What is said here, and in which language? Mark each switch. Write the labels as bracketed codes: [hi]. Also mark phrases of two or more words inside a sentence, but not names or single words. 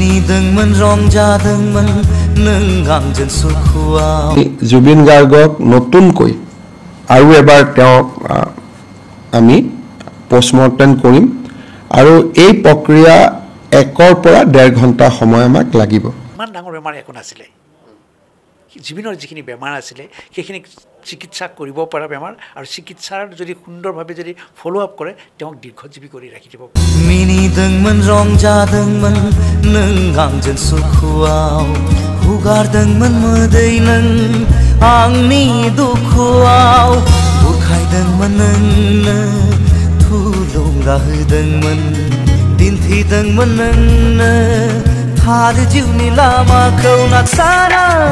[brx] मिनिदोंमोन रंजादोंमोन नों आंजों सुखुआव [as] जुबिन गार्गक नतुनকৈ আৰু এবাৰ তেওঁক আমি পোষ্টমৰ্টেম কৰিম আৰু এই প্ৰক্ৰিয়া 1 পৰা 1.5 ঘণ্টা সময় আমাক লাগিব ইমান ডাঙৰ বেমাৰ একো নাছিলে জীবনৰ যিখিনি বেমাৰ আছিলে সেইখিনি চিকিৎসা কৰিব পৰা বেমাৰ আৰু চিকিৎসাৰ যদি সুন্দৰভাৱে যদি [en] follow up [as] কৰে তেওঁক দীৰ্ঘজীৱী কৰি ৰাখি দিব [brx] मिनिदोंमोन रंजादोंमोन नों आंजों सुखुआव हुगारदोंमोन मोदै नों आंनि दुखुआव बुरखायदोंमोन नोंनो थुलुंगा होदोंमोन दिन्थिदोंमोन नोंनो थार जिउनि लामाखौ नागसारा